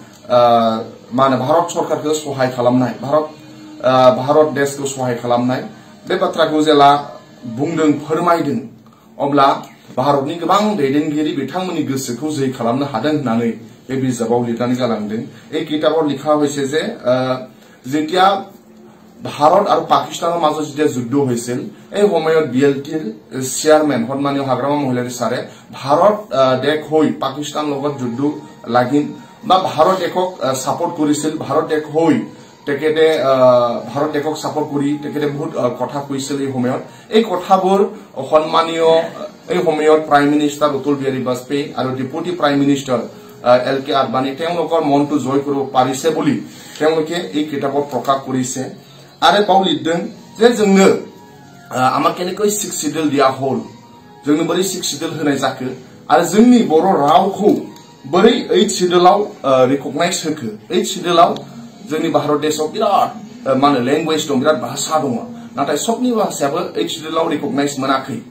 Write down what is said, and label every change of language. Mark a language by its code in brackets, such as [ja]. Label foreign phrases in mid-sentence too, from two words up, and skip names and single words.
[brx] भारत सरकारखौ सहाय खालामनाय भारत देशखौ सहाय खालामनाय बे बाथ्राखौ जेला बुंदों फोरमायदों अब्ला भारतनि गोबां दैदेनगिरि बिथांमोननि गोसोखौ जै खालामनो हादों होननानै बे बिजाबाव लिरनानै गालांदों [as] এই কিতাপত লিখা হৈছে যে যেতিয়া भारत और पाकिस्तान মাজত যেতিয়া যুদ্ধ হৈছিল এই সময়ত বিএলটিৰ চেয়াৰমেন সন্মানীয় হাগ্ৰামা মহিলাৰী সাৰে ভাৰত দেশ হৈ পাকিস্তান লগত যুদ্ধ লাগিল বা ভাৰত দেশক সাপোৰ্ট কৰিছিল ভাৰত দেশ হৈ তেখেতে ভাৰত দেশক সাপোৰ্ট কৰি তেখেতে বহুত কথা কৈছিল এই সময়ত এই কথাবোৰ সন্মানীয় এই সময়ত [en] prime minister [as] অটল বিহাৰী वाजपेयी আৰু [en] deputy prime minister [as] এলকে আদবানী তেওঁলোকৰ মনটো জয় কৰিব পাৰিছে বুলি তেওঁলোকে এই কিতাপত প্ৰকাশ কৰিছে [brx] आरो बाव लिरदों जे जोंनो आमार केनेकै 6 शिड्यूल दिया हल जोंनो बोरै 6 शिड्यूल होनाय जाखो आरो जोंनि बर' रावखौ बोरै 8 शिड्यूलाव रिकगनाइज होखो 8 शिड्यूलाव जोंनि भारत देशआव बिराद माने लैंग्वेज दं बिराद भाषा दं नाथाय सबनि भाषायाबो 8 शिड्यूलाव रिकगनाइज मोनाखै